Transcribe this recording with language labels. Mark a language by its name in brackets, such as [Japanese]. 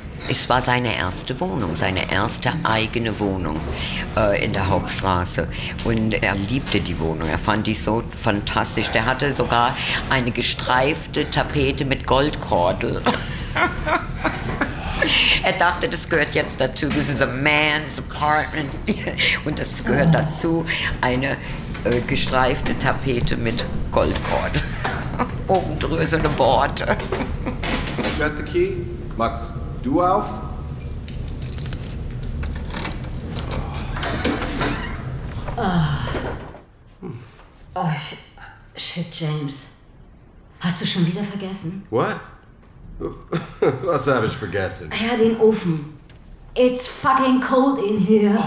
[German] Es war seine erste Wohnung, seine erste eigene Wohnung in der Hauptstraße. Und er liebte die Wohnung, er fand die so fantastisch. Der hatte sogar eine gestreifte Tapete mit Goldkordel. Er dachte, das gehört jetzt dazu. [English] This is a man's apartment. [German] Und das gehört dazu, eine gestreifte Tapete mit Goldkordel. Oben drüber so eine Borte. [English] You got the key, Max. [German] Du auf. [English] Oh. Oh, shit, James. [German] Hast du schon wieder vergessen? What? Was habe ich vergessen? Ja, den Ofen. [English] It's fucking cold in here.